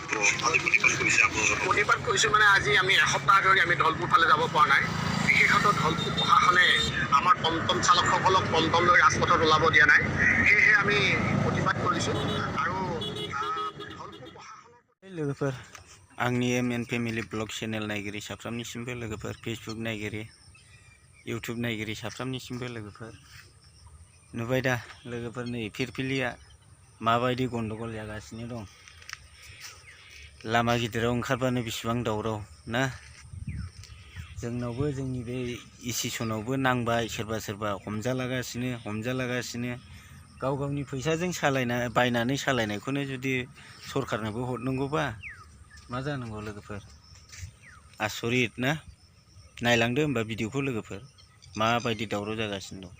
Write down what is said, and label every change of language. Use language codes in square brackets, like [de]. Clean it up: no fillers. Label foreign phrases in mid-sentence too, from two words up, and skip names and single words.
[as] প্ৰতিবাদ কৰিছোঁ মানে আজি আমি এসপ্তাহ ধৰি আমি ধলপুৰ ফালে যাব পৰা নাই। বিশেষত ধলপুৰ প্ৰশাসনে আমাৰ টমটম চালকসকলক টমটম লৈ ৰাজপথত ওলাব দিয়া নাই। সেয়েহে আমি প্ৰতিবাদ কৰিছোঁ আৰু ধলপুৰ প্ৰশাসনৰ [brx] लोगोफोर आंनि एम फेमिलि ब्लग चेनेल नायगिरि साफ्रोमनिसिमबो लोगोफोर फेसबुक नायगिरि इउटुब नायगिरि साफ्रोमनिसिमबो लोगोफोर नुबाय दा लोगोफोर नै फिरफिलिया माबायदि गन्डगल जागासिनो दं। लामा गिदिराव ओंखारबानो बेसेबां दावराव ना जोंनावबो जोंनि बे इसिसनावबो नांबाय सोरबा हमजालागासिनो गाव गावनि फैसाजों बायनानै सालायनायखौनो जुदि सरखारनोबो हरनांगौबा मा जानांगौ लोगोफोर आसरित ना नायलांदो होमबा भिडिअखौ लोगोफोर माबायदि दावराव जागासिनो दं।